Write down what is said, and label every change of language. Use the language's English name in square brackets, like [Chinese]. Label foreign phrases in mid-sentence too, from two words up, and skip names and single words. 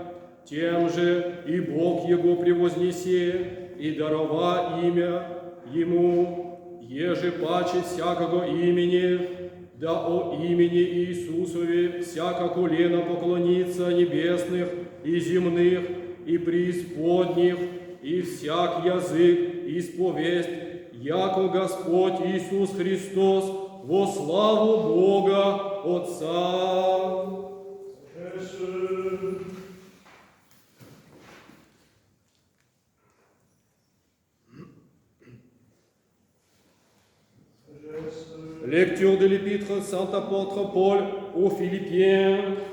[Church Slavic] тем же и Бог Его превознесе, и дарова имя Ему, еже паче всякого имени, да о имени Иисусове всяко колено поклонится небесных и земных, и преисподних, и всяк язык исповесть, яко Господь Иисус Христос во славу Бога Отца. [French] Lecture de l'épître Saint Apôtre Paul aux Philippiens.